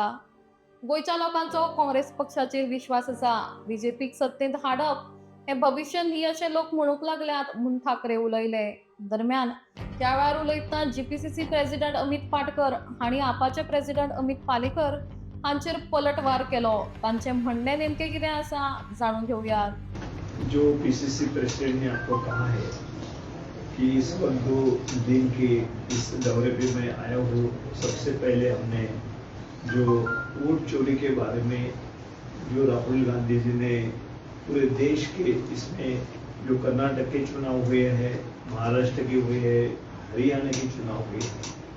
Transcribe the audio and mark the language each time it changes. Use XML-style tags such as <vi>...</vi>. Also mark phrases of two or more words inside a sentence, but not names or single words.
<kok>गोयच्या लोकांचो काँग्रेस पक्षाचेर विश्वास आसा, बीजेपीक सत्तेंत हाडप हे भविष्य न्ही अशें लोक म्हणूंक लागल्यात म्हूण ठाकरे उलयले। दरम्यान त्या वेळार उलयतना</kok> <en>GPCC president</en> <kok>अमित पाटकर हांणी आपाचे प्रेसिडेंट अमित पालेकर हांचेर पलटवार केलो। तांचे म्हणणे नेमके कितें आसा जाणून घेऊयात।</kok> <hi>जो</hi> <en>PCC president</en> <hi>ने आपको कहा है कि इस वक्त 2 दिन के इस दौरे पे मैं आया हूँ, सबसे पहले हमने जो वोट चोरी के बारे में जो राहुल गांधी जी ने पूरे देश के इसमें जो कर्नाटक के चुनाव हुए हैं, महाराष्ट्र के हुए हैं, हरियाणा के चुनाव हुए हैं,</hi>